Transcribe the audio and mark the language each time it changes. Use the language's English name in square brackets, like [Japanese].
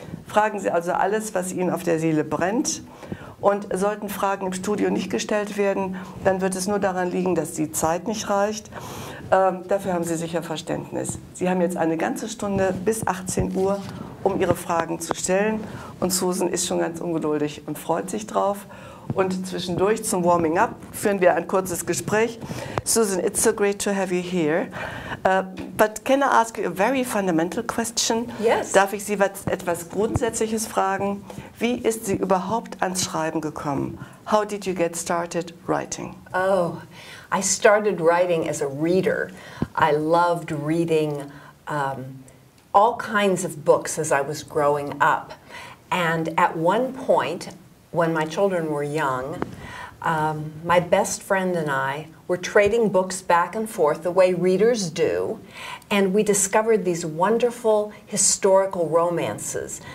[German] Fragen Sie also alles, was Ihnen auf der Seele brennt. Und sollten Fragen im Studio nicht gestellt werden, dann wird es nur daran liegen, dass die Zeit nicht reicht. Dafür haben Sie sicher Verständnis. Sie haben jetzt eine ganze Stunde bis 18 Uhr, um Ihre Fragen zu stellen. Und Susan ist schon ganz ungeduldig und freut sich drauf. Und zwischendurch zum Warming Up führen wir ein kurzes Gespräch. [English] Susan, it's so great to have you here. But can I ask you a very fundamental question? Yes. [German] Darf ich Sie etwas Grundsätzliches fragen? Wie ist sie überhaupt ans Schreiben gekommen? [English] How did you get started writing? Oh, I started writing as a reader. I loved reading all kinds of books as I was growing up. And at one point, when my children were young, my best friend and I were trading books back and forth the way readers do, and we discovered these wonderful historical romances.